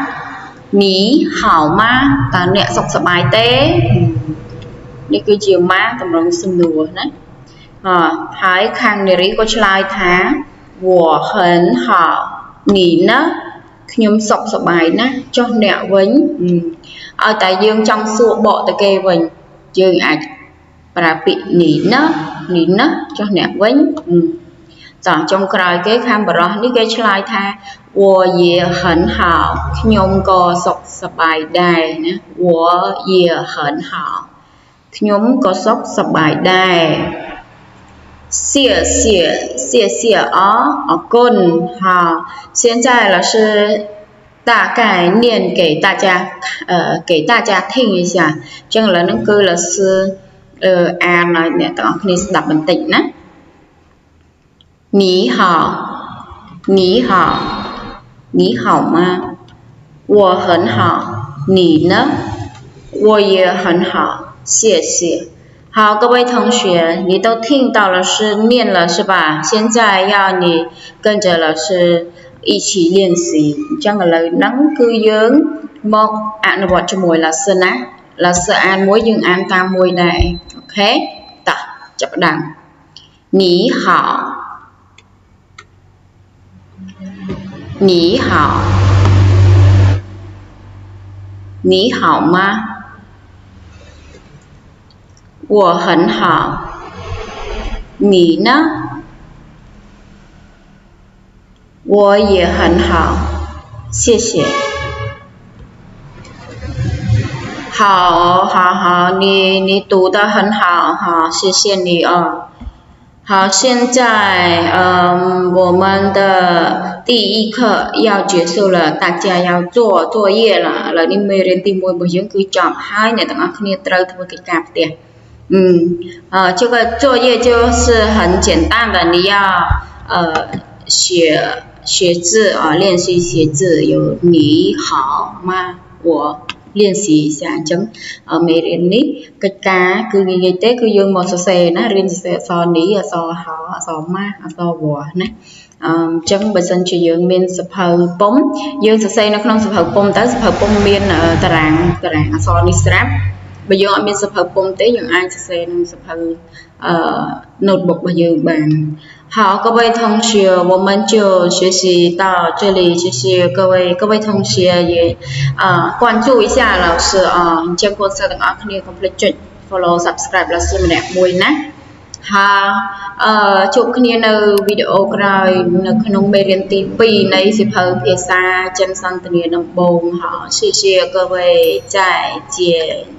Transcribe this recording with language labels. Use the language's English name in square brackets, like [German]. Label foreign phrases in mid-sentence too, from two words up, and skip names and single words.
[Khmer] តើអ្នកសុខសប្បាយទេនេះគឺជាម៉ាទម្រង់សំណួរណាហើយខាងនារីក៏ឆ្លើយថា [Chinese] 我很好你呢 [Khmer] ខ្ញុំសុខសប្បាយណាស់ចុះអ្នកវិញឲ្យតែយើងចង់សួរបកទៅគេវិញយើងអាចប្រើពាក្យនីណាចុះអ្នកវិញចាចុងក្រោយគេខាងបរោះនេះគេឆ្លើយថា [Chinese] 我也很好 [Khmer] ខ្ញុំក៏សុខសប្បាយដែរណា [Chinese] 我也很好 [Khmer] ខ្ញុំក៏សុខសប្បាយដែរ [Chinese] 谢谢อกุน好现在老师大概念给大家听一下 [Khmer] ចឹងឥឡូវហ្នឹងគឺ [Chinese] 老师 [Khmer] អានឲ្យអ្នកទាំងអស់គ្នាស្ដាប់បន្តិចណា [Chinese] 你好吗我很好你呢我也很好谢谢好，各位同学，你都听到老师念了是吧？现在要你跟着老師一起練習 [Khmer] អញ្ចឹងឥឡូវហ្នឹងគឺយើងមកអនុវត្តជាមួយ老師ណា老師អានមួយយើងអានតាមមួយដែរអូខេតោះចាប់ផ្ដើម你 [Chinese] 好吗我很好你呢我也很好谢谢好你读得很好好谢谢你好现在我们的第一课要结束了大家要做作业了 [Khmer] ឥឡូវនេះមេរៀនទី1របស់យើងគឺចប់ហើយអ្នកទាំងអស់គ្នាត្រូវធ្វើកិច្ចការផ្ទះ [Chinese] 这个作业就是很简单的你要学字练习写字有你好吗我练习一下 [Khmer] ចឹងមេរៀននេះកិច្ចការគឺនិយាយទេគឺយើងមកសរសេរណារៀនសរសេរអក្សរនេះអក្សរហអក្សរ ម៉ាស់អក្សរវ៉ាណាចឹងបើសិនជាយើងមានសភៅពុម្ពយើងសរសេរនៅក្នុងសភៅពុម្ពទៅសភៅពុម្ពមាន តារាងអក្សរនេះស្រាប់បើយើងអត់មានសភៅពុម្ពទេយើងអាចសរសេរក្នុងសភៅnotebook [Chinese] របស់យើងបាន好，各位同学，我们就学习到这里，谢谢各位同学也关注一下老师啊， [Khmer] ជាងកូនសិស្សទាំងអស់គ្នា complete ចុច [English] follow subscribe [Khmer] 老师ម្នាក់មួយណាហើយជួបគ្នានៅវីដេអូក្រោយនៅក្នុងមេរៀនទី2នៃសៀវភៅភាសាចិនសន្ទនាដំបូងហ៎谢谢各位再见